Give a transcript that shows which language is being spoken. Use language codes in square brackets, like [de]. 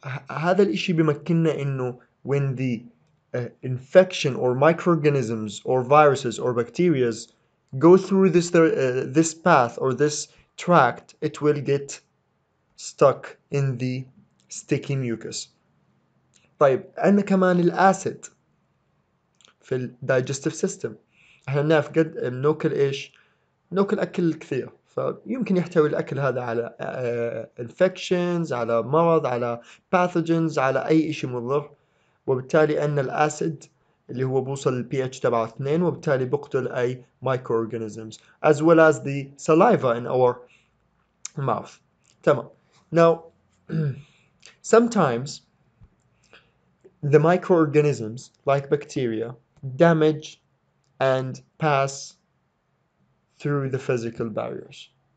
[ar] هذا الاشي بيمكننا انه [en] when the infection or microorganisms or viruses or bacteria go through this path or this tract, it will get stuck in the sticky mucus. [ar] طيب عندنا كمان الاسيد في ال digestive system. احنا بنعرف قد بناكل ايش؟ بناكل اكل كثير، فيمكن يحتوي الأكل هذا على infections، على مرض، على pathogens، على أي إشي مضر، وبالتالي أن الأسيد اللي هو بوصل ال pH تبعه 2 وبالتالي بقتل أي microorganisms [en] as well as the saliva in our mouth. [ar] تمام. [en] Now sometimes the microorganisms like bacteria damage and pass through the physical barriers.